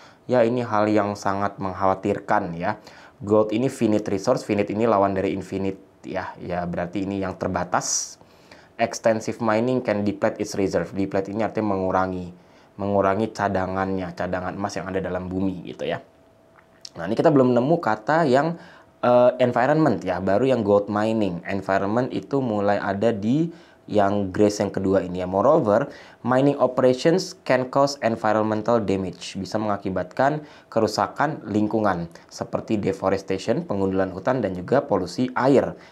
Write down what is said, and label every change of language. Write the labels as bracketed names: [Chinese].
[Indonesian] Ya, ini hal yang sangat mengkhawatirkan ya. Gold ini finite resource, finite ini lawan dari infinite. Ya berarti ini yang terbatas. [English] Extensive mining can deplete its reserve. [Indonesian] Deplete ini artinya mengurangi cadangan emas yang ada dalam bumi gitu ya. Nah, ini kita belum nemu kata yang environment ya, baru yang gold mining. Environment itu mulai ada di yang Grace yang kedua ini ya. [English] Moreover, mining operations can cause environmental damage, [Indonesian] bisa mengakibatkan kerusakan lingkungan seperti deforestation, pengundulan hutan, dan juga polusi air.